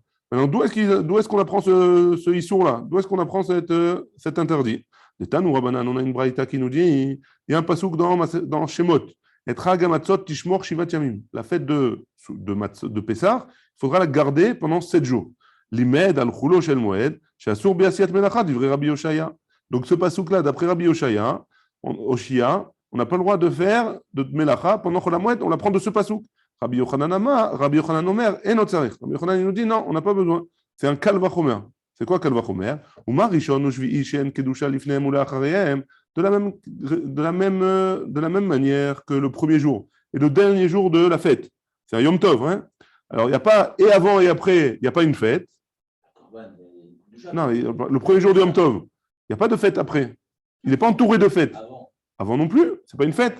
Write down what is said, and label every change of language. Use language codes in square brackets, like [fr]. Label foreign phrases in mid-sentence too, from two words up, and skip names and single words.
[fr] Maintenant, d'où est-ce qu'on apprend ce Issour-là? D'où est-ce qu'on apprend cet interdit? Les [he] תנו רבנן, [fr] on a une braïta qui nous dit, il y a un passouk dans Shemot. [he] וחג המצות תשמור שבעת ימים. [fr] La fête de Pessah, il faudra la garder pendant 7 jours. [he] למד על חולו של מועד שאסור בעשיית מלאכה דברי רבי יאשיה. [fr] Donc ce passouk-là, d'après Rabbi Yoshaya, Oshia, on n'a pas le droit de faire de Melacha pendant [he] חול המועד, [fr] on la prend de ce passouk. [he] רבי יוחנן אומר, [fr] et notre Rabbi Yochanan nous dit non, on n'a pas besoin. C'est un [he] קל וחומר. [fr] C'est quoi [he] קל וחומר? ומה ראשון ושביעי שיש קדושה לפניהם ולאחריהם. [fr] De la même manière que le premier jour et le dernier jour de la fête. C'est un [he] יום טוב. [fr] Hein? Alors, il n'y a pas et avant et après, il n'y a pas une fête. Non, le premier jour de [he] יום טוב, [fr] il n'y a pas de fête après. Il n'est pas entouré de fêtes. Avant non plus, ce n'est pas une fête.